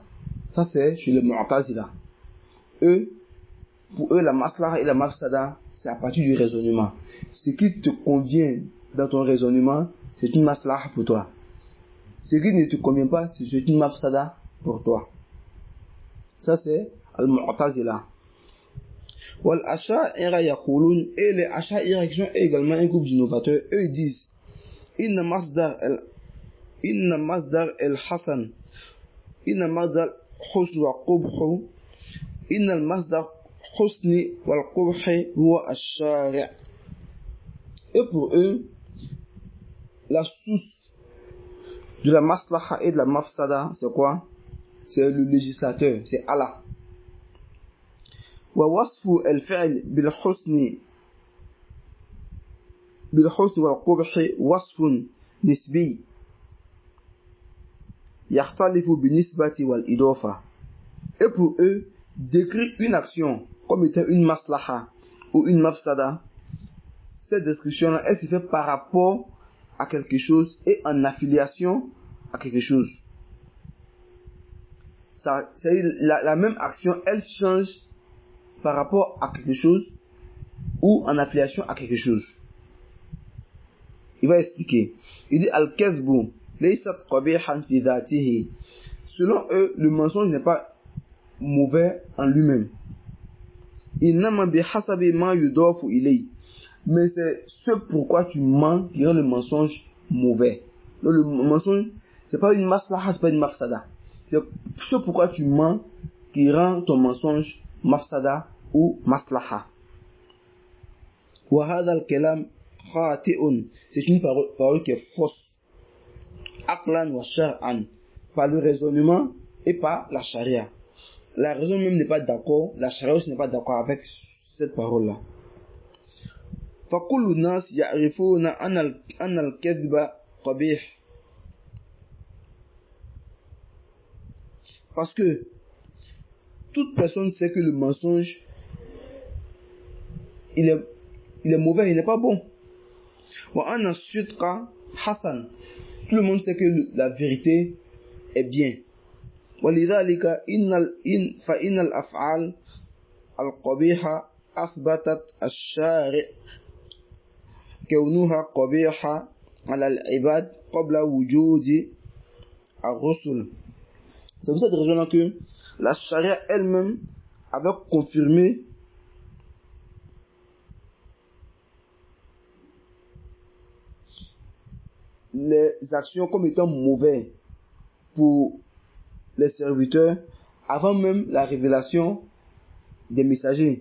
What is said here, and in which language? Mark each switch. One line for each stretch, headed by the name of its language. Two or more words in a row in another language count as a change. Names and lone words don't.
French: Ça c'est chez les Mu'tazila. Pour eux, la maslaha et la mafsada, c'est à partir du raisonnement. Ce qui te convient dans ton raisonnement, c'est une maslaha pour toi. Ce qui ne te convient pas, c'est une mafsada pour toi. Ça c'est al-Mu'tazila.
Arabic: والأشاعرة يقولون,
French: et les Asha'ira qui sont également un groupe d'innovateurs, eux ils disent
Arabic: إن مصدر الحسن إن مصدر حسن وقبح إن المصدر حسن والقبح هو الشارع'.
French: Et pour eux, la source de la maslaha et de la mafsada, c'est quoi? C'est le législateur, c'est Allah.
Arabic: ووصف الفعل بالحسن والقبح وصف نسبي يختلف بالنسبة والإضافة.
French: Et pour eux, décrire une action comme étant une maslaha ou une mafsada, cette description-là, elle se fait par rapport à quelque chose et en affiliation à quelque chose. C'est la même action, elle change par rapport à quelque chose ou en affiliation à quelque chose. Il va expliquer. Il dit
Arabic: الكذب ليست قبيحا في ذاته.
French: Selon eux, le mensonge n'est pas mauvais en lui-même.
Arabic: إنما بحسب ما يضاف إليه.
French: Mais c'est ce pourquoi tu mens qui rend le mensonge mauvais. Donc le mensonge, c'est pas une maslaha, c'est pas une mafsada. C'est ce pourquoi tu mens qui rend ton mensonge mafsada ou maslaha.
Arabic: وهذا الكلام خاطئ.
French: C'est une parole qui est fausse.
Arabic: عقلا وشرعا.
French: Par le raisonnement et par la charia. La raison même n'est pas d'accord, la charia aussi n'est pas d'accord avec cette parole-là.
Arabic: فَكُلُّ النَّاسِ يَعْرِفُونَ أَنَّ الْكَذِبَ قَبِيحٌ.
French: Parce que toute personne sait que le mensonge, il est mauvais, il n'est pas bon.
Arabic: وَأَنَّ الصِّدْقَ حَسَنٌ.
French: Tout le monde sait que la vérité est bien.
Arabic: وَلِذَلِكَ فَإِنَّ الْأَفْعَالَ الْقَبِيحَةَ أَثْبَتَتْ الشَّارِعُ كَوْنُهَا قَبِيحَةً عَلَى الْعِبَادِ قَبْلَ وُجُودِ الرُّسُلِ.
French: C'est pour cette raison-là que la charia elle-même avait confirmé les actions comme étant mauvaises pour les serviteurs avant même la révélation des messagers.